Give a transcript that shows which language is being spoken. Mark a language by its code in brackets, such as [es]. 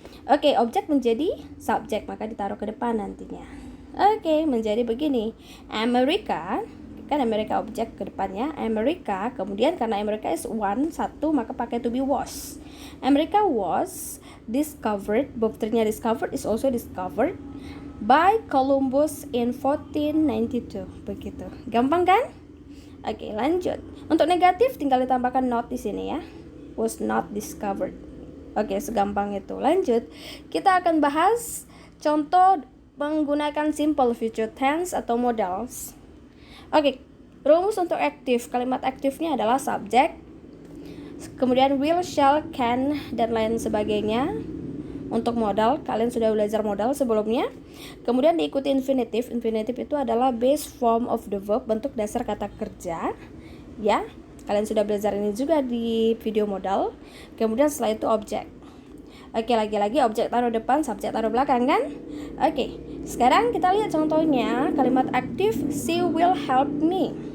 [id] Oke, objek menjadi subjek, maka ditaruh ke depan nantinya. Oke, menjadi begini. America, kan Amerika objek ke depannya. America, kemudian karena [en] America is [id] satu, maka pakai to be was. [en] America was discovered, verb 3-nya discovered is also discovered by Columbus in 1492. [id] Begitu. Gampang kan? Oke, lanjut. Untuk negatif tinggal ditambahkan not di sini ya. [en] Was not discovered. [id] Oke, segampang itu. Lanjut. Kita akan bahas contoh menggunakan simple future tense atau modals. Oke, rumus untuk aktif. Kalimat aktifnya adalah subjek, kemudian will, shall, can, dan lain sebagainya. Untuk modal, kalian sudah belajar modal sebelumnya. Kemudian diikuti infinitive. Infinitive itu adalah [en] base form of the verb, [id] bentuk dasar kata kerja. Ya, kalian sudah belajar ini juga di video modal. Kemudian setelah itu objek. Oke, lagi-lagi objek taruh depan, subjek taruh belakang kan? Oke, sekarang kita lihat contohnya. Kalimat aktif, [en] she will help me.